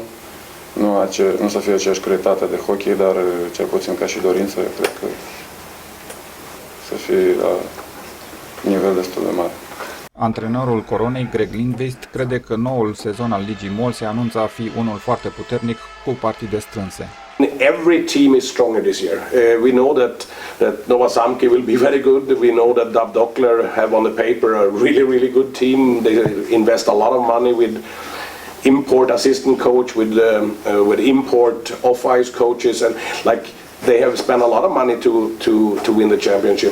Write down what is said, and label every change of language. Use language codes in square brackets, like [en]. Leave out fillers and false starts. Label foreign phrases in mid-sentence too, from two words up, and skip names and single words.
[ro] Nu să fie aceeași calitate de hockey, dar cel puțin ca și dorință, eu cred că să fie la nivel destul de mare. Antrenorul Coronei, Greg Lindqvist, crede că noul sezon al Ligii MOL se anunță a fi unul foarte puternic, cu partide strânse. [en] Every team is stronger this year. We know that Nova Samke will be very good. We know that Dub Dockler have on the paper a really good team. They invest a lot of money with import assistant coach, with import off-ice coaches, and like they have spent a lot of money to win the championship.